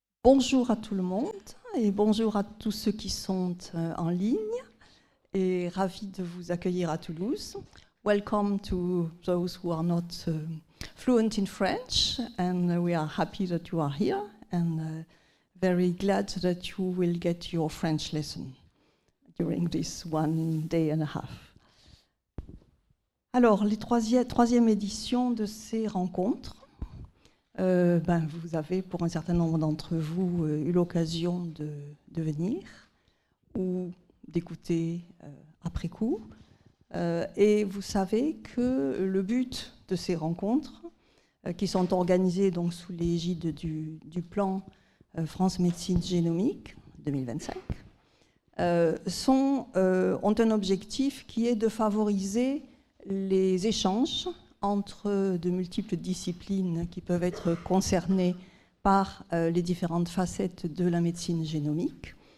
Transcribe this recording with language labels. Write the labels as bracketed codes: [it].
[fr] Bonjour à tout le monde et bonjour à tous ceux qui sont en ligne et ravi de vous accueillir à Toulouse. [en] Welcome to those who are not fluent in French, and we are happy that you are here and very glad that you will get your French lesson during this 1 day and a half. [fr] Alors, les troisième édition de ces rencontres. Vous avez, pour un certain nombre d'entre vous, eu l'occasion de venir ou d'écouter après coup. Et vous savez que le but de ces rencontres, qui sont organisées donc sous l'égide du plan France Médecine Génomique 2025, ont un objectif qui est de favoriser les échanges entre de multiples disciplines qui peuvent être concernées par les différentes facettes de la médecine génomique.